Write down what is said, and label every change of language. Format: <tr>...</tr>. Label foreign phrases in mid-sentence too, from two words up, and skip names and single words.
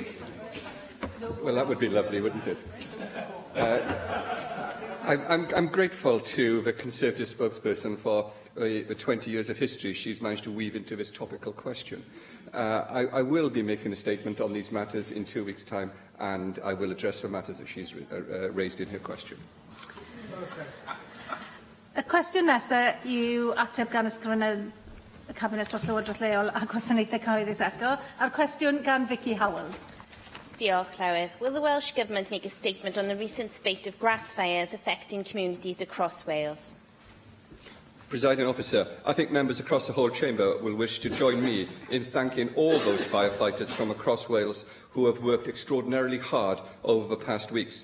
<en>Well, that would be lovely, wouldn't it? I'm grateful to the Conservative spokesperson for the 20 years of history she's managed to weave into this topical question. I will be making a statement on these matters in 2 weeks' time, and I will address the matters that she's raised in her question.</en> <cy>Y cwestiwn nesaf yw ateb gan ysgrifennydd y Cabinet dros Llywodraeth Leol a Gwasanaethau Cyhoeddus eto, a'r cwestiwn gan Vicky Howells. Diolch, Llywydd.</cy> <en>Will the Welsh Government make a statement on the recent spate of grass fires affecting communities across Wales? Presiding Officer, I think members across the whole chamber will wish to join me in thanking all those firefighters from across Wales who have worked extraordinarily hard over the past weeks.</en>